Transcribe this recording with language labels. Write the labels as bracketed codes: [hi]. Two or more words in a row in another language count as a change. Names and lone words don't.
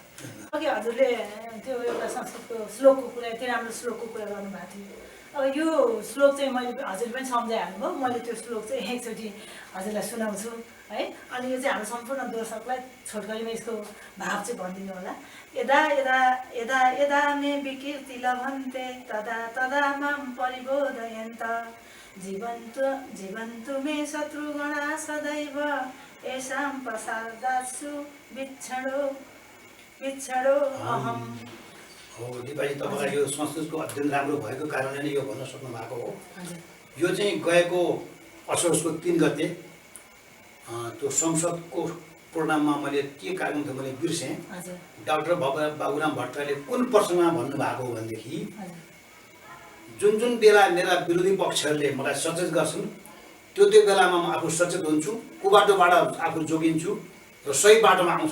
[ne] अघि हजुरले त्यो एउटा संस्कृतको श्लोकको कुरा, यति राम्रो श्लोकको कुरा गर्नुभएको थियो। अब यो श्लोक चाहिँ मैले हजुरले पनि सम्झाइहाल्नुभयो, मैले त्यो श्लोक चाहिँ एकचोटि हजुरलाई सुनाउँछु है। अनि यो चाहिँ हाम्रो सम्पूर्ण दर्शकलाई छोटकरीमा यसको भाव चाहिँ भनिदिनु होला। [sa] यदा यदा यदा यदा मे विकीर्ति लभन्ते तदा तदा मां परिबोधयन्त जीवन्तु मे शत्रुगणा सदैव येषां प्रसादात्सु विच्छडो अहम्। [ne] हो दिपाजी, तपाईँलाई यो संस्कृतको अध्ययन राम्रो भएको कारणले नै यो भन्न सक्नु भएको हो। यो चाहिँ गएको असोजको 3 गते त्यो संसदको प्रोग्राममा मैले के कार्यक्रम थियो मैले बिर्सेँ। डाक्टर बाबुराम भट्टराईले कुन प्रसङ्गमा भन्नुभएको हो भनेदेखि जुन जुन बेला मेरा विरोधी पक्षहरूले मलाई सचेत गर्छन् त्यो बेलामा म आफू सचेत हुन्छु, कुबाटोबाट आफू जोगिन्छु र सही बाटोमा आउँछु।